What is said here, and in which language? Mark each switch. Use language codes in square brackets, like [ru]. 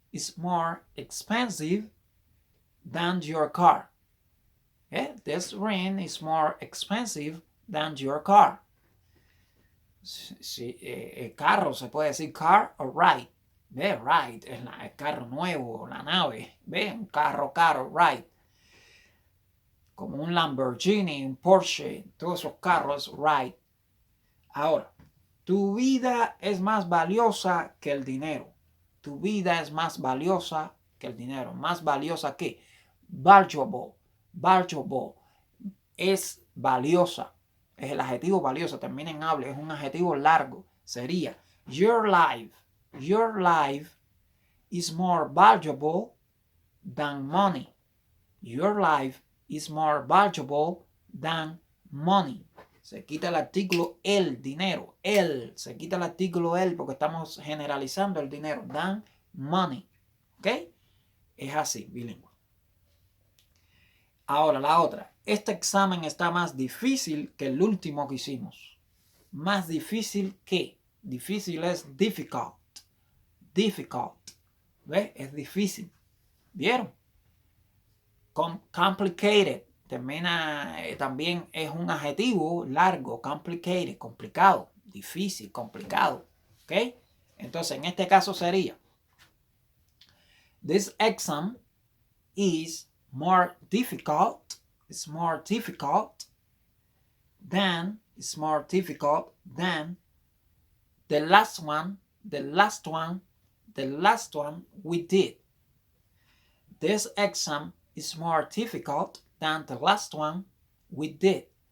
[en] is more expensive than your car. This ring is more expensive than your car. [es] Sí, carro, se puede decir car o ride. ¿Ve? Ride es el carro nuevo, la nave. ¿Ve? Un carro caro, ride. Como un Lamborghini, un Porsche, todos esos carros, ride. Ahora, tu vida es más valiosa que el dinero. Tu vida es más valiosa que el dinero. ¿Más valiosa que? Valuable. Valuable. Es valiosa. Es el adjetivo valioso. Termina en able. Es un adjetivo largo. Sería [en] your life. Your life is more valuable than money. Your life is more valuable than money. [es] Se quita el artículo el, dinero, el. Se quita el artículo el porque estamos generalizando el dinero. [en] Than money. [es] ¿Ok? Es así, bilingüe. Ahora la otra. Este examen está más difícil que el último que hicimos. Más difícil que. Difícil es difficult. Difficult. ¿Ves? Es difícil. ¿Vieron? [en] Complicated. [es] Termina, también es un adjetivo largo. Complicated. Complicado. Difícil. Complicado. ¿Ok? Entonces, en este caso sería. [en] This exam is more difficult. It's more difficult than. It's more difficult than the last one. The last one. The last one we did. This exam is more difficult than the last one we did.